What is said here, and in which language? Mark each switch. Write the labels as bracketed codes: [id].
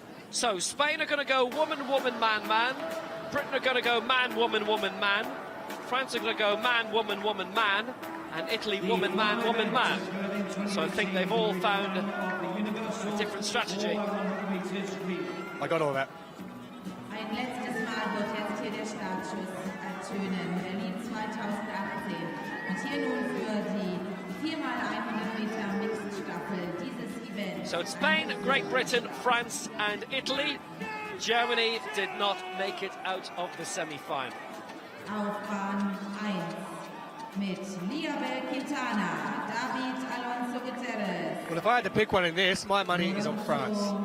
[en] So Spain are going to go woman, woman, man, man. Britain are going to go man, woman, woman, man. France are going to go man, woman, woman, man. And Italy, woman, man, woman, man. So I think they've all found a different strategy. I got all that. [de] Ein letztes Mal wird jetzt hier der Startschuss ertönen. Berlin 2018. Und hier nun für die 4x100 Meter Mixed Staffel dieses Event. [en] So it's Spain, Great Britain, France and Italy. Germany did not make it out of the semi-final. [de] Auf Bahn 1 mit Liabel Quintana, David Alonso Gutierrez. [en] Well, if I had to pick one in this, my money is on France.